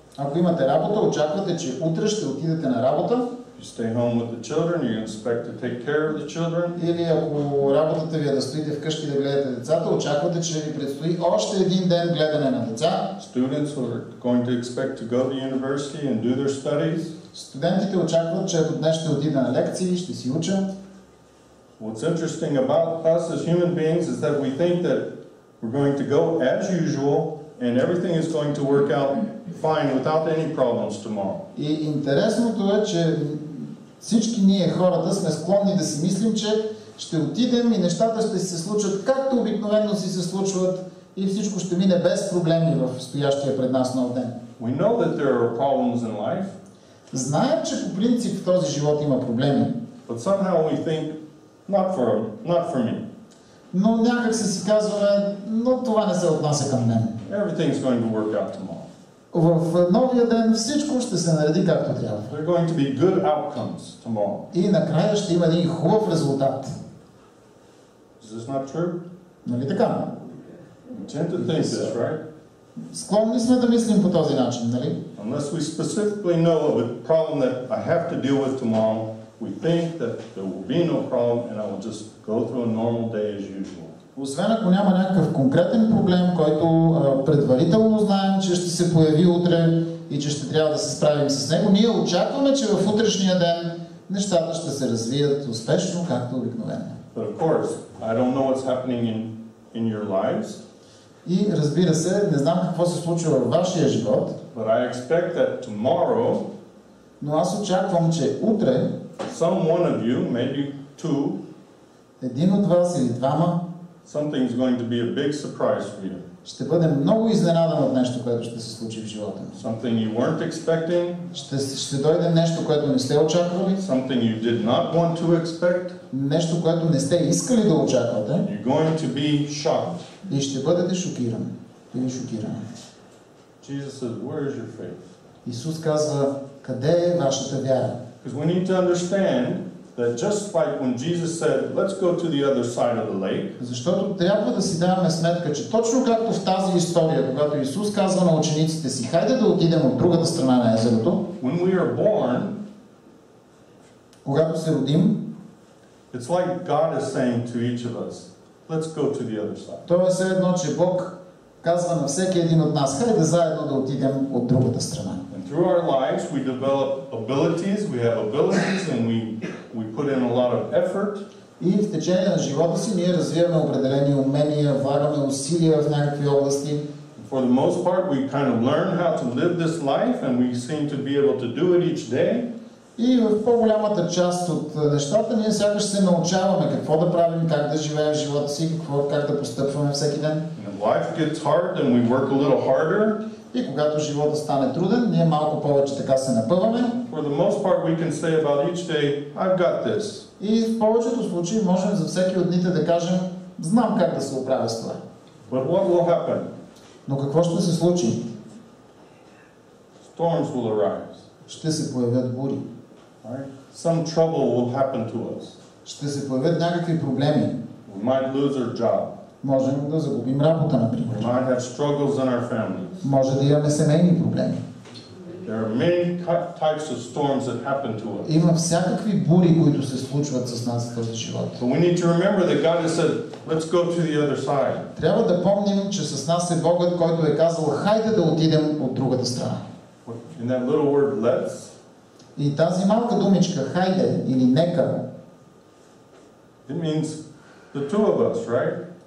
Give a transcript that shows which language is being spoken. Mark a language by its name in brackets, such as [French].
[Bulgarian] Ако имате работа, очаквате, че утре ще отидете на работа. [English] If you stay home with the children, you expect to take care of the children. [Bulgarian] Или ако работата ви е да стоите вкъщи да гледате децата, очаквате, че ви предстои още един ден гледане на деца. [English] Students are going to expect to go to university and do their studies. [Bulgarian] Студентите очакват, че днес ще отида на лекции, ще си учат. [English] What's interesting about us as human beings is that we think that we're going to go as usual and everything is going to work out fine without any problems tomorrow. [Bulgarian] И интересното е, че всички ние хората сме склонни да си мислим, че ще отидем и нещата ще се случат както обикновено си се случват и всичко ще мине без проблеми в стоящия пред нас нов ден. [English] We know that there are problems in life. [Bulgarian] Знаем, че по принцип в този живот има проблеми. [English] But somehow we think, not for me. [Bulgarian] Но някак си казваме, но това не се отнася към мен. [English] Everything's going to work out tomorrow. [Bulgarian] В новия ден всичко ще се нареди както трябва. [English] There are going to be good outcomes tomorrow. [Bulgarian] И накрая ще има един хубав резултат. [English] Is this not true? [Bulgarian] Нали така? [English] We tend to think this, right? [Bulgarian] Склонни сме да мислим по този начин, нали? [English] Unless we specifically know of a problem that I have to deal with tomorrow, we think that there will be no problem and I will just go through a normal day as usual. [Bulgarian] Освен ако няма някакъв конкретен проблем, който предварително знаем, че ще се появи утре и че ще трябва да се справим с него, ние очакваме, че в утрешния ден нещата ще се развият успешно, както обикновено. [English] But of course, I don't know what's happening in your lives. [Bulgarian] И разбира се, не знам какво се случва във вашия живот, [English] But I expect that tomorrow, [Bulgarian] но аз очаквам, че утре [English] some one of you, maybe two, [Bulgarian] един от вас или двама [English] something's going to be a big surprise for you. [Bulgarian] ще бъде много изненадан от нещо, което ще се случи в живота му. [English] Something you weren't expecting. [Bulgarian] Ще дойде нещо, което не сте очаквали. [English] Something you did not want to expect. [Bulgarian] Нещо, което не сте искали да очаквате. [English] You're going to be shocked. [Bulgarian] И ще бъдете шокирани. Или шокирани. [English] Jesus says, where is your faith? [Bulgarian] Исус казва, къде е вашата вяра? [English] Because we need to understand that just like when Jesus said, let's go to the other side of the lake. [Bulgarian] Защото трябва да си даваме сметка, че точно както в тази история, когато Исус казва на учениците си, хайде да отидем от другата страна на езерото, [English] When we are born, [Bulgarian] когато се родим, [English] it's like God is saying to each of us, let's go to the other side. [Bulgarian] то е все едно, че Бог казва на всеки един от нас, хайде заедно да отидем от другата страна. [English] And through our lives we develop abilities, we have abilities and we put in a lot of effort. [Bulgarian] И в течение на живота си ние развиваме определени умения, влагаме усилия в някакви области. [English] For the most part, we kind of learn how to live this life and we seem to be able to do it each day. [Bulgarian] И в по-голямата част от нещата ние сякаш се научаваме какво да правим, как да живеем в живота си, как да постъпваме всеки ден. [English] And life gets hard and we work a little harder. [Bulgarian] И когато живота стане труден, ние малко повече така се напъваме. [English] For the most part, we can say about each day, I've got this. [Bulgarian] И в повечето случаи можем за всеки от дните да кажем, знам как да се оправя с това. [English] But what will happen? [Bulgarian] Но какво ще се случи? [English] Storms will arise. [Bulgarian] Ще се появят бури. [English] Right? Some trouble will happen to us. [Bulgarian] Ще се появят някакви проблеми. [English] We might lose our job. [Bulgarian] Можем да загубим работа, например. [English] We might have struggles in our families. [Bulgarian] Може да имаме семейни проблеми. [English] There are many types of storms that happen to us. [Bulgarian] Има всякакви бури, които се случват с нас в този живот. [English] But we need to remember that God has said, let's go to the other side. [Bulgarian] Трябва да помним, че с нас е Богът, който е казал, хайде да отидем от другата страна. [English] In that little word, let's. [Bulgarian] И тази малка думичка, хайде или нека, [English] it means the two of us, right?